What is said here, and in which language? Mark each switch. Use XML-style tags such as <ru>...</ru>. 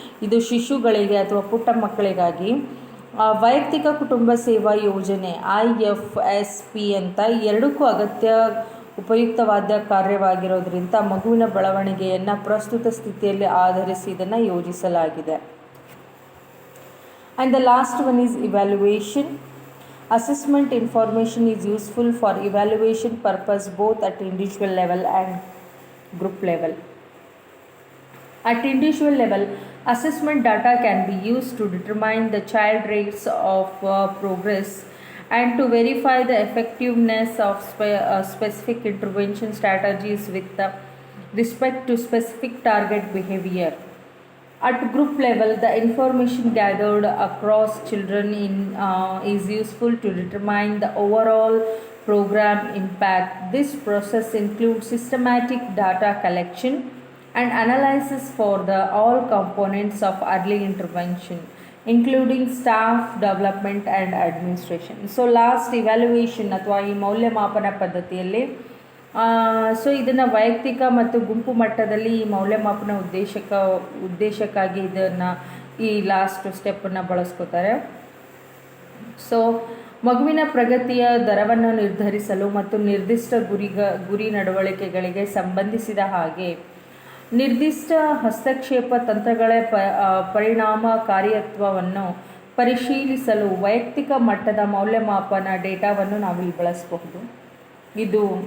<kn>ಇದು ಶಿಶುಗಳಿಗೆ ಅಥವಾ ಪುಟ್ಟ ಮಕ್ಕಳಿಗಾಗಿ ವೈಯಕ್ತಿಕ ಕುಟುಂಬ ಸೇವಾ ಯೋಜನೆ IFSP ಅಂತ ಎರಡಕ್ಕೂ ಉಪಯುಕ್ತವಾದ ಕಾರ್ಯವಾಗಿರೋದ್ರಿಂದ ಮಗುವಿನ ಬೆಳವಣಿಗೆಯನ್ನು ಪ್ರಸ್ತುತ ಸ್ಥಿತಿಯಲ್ಲಿ ಆಧರಿಸಿ ಇದನ್ನು ಯೋಜಿಸಲಾಗಿದೆ.</kn> <en>And the last one is evaluation. Assessment information is useful for evaluation purpose both at individual level and group level. At individual level, assessment data can be used to determine the child rates of progress and to verify the effectiveness of specific intervention strategies with respect to specific target behavior. At group level, the information gathered across children is useful to determine the overall program impact. This process includes systematic data collection and analysis for all components of early intervention, including staff development and administration. So last evaluation</en> <kn>ಅಥವಾ ಈ ಮೌಲ್ಯಮಾಪನ ಪದ್ಧತಿಯಲ್ಲಿ so ಇದನ್ನು ವೈಯಕ್ತಿಕ ಮತ್ತು ಗುಂಪು ಮಟ್ಟದಲ್ಲಿ ಈ ಮೌಲ್ಯಮಾಪನ ಉದ್ದೇಶಕ್ಕಾಗಿ ಇದನ್ನು ಈ ಲಾಸ್ಟ್ ಸ್ಟೆಪ್ಪನ್ನು ಬಳಸ್ಕೋತಾರೆ. ಸೊ ಮಗುವಿನ ಪ್ರಗತಿಯ ದರವನ್ನು ನಿರ್ಧರಿಸಲು ಮತ್ತು ನಿರ್ದಿಷ್ಟ ಗುರಿ ನಡವಳಿಕೆಗಳಿಗೆ ಸಂಬಂಧಿಸಿದ ಹಾಗೆ ನಿರ್ದಿಷ್ಟ ಹಸ್ತಕ್ಷೇಪ ತಂತ್ರಗಳ ಪರಿಣಾಮಕಾರಿತ್ವವನ್ನು ಪರಿಶೀಲಿಸಲು ವೈಯಕ್ತಿಕ ಮಟ್ಟದ ಮೌಲ್ಯಮಾಪನ ಡೇಟಾವನ್ನು ನಾವಿಲ್ಲಿ ಬಳಸಬಹುದು. ಇದು</kn>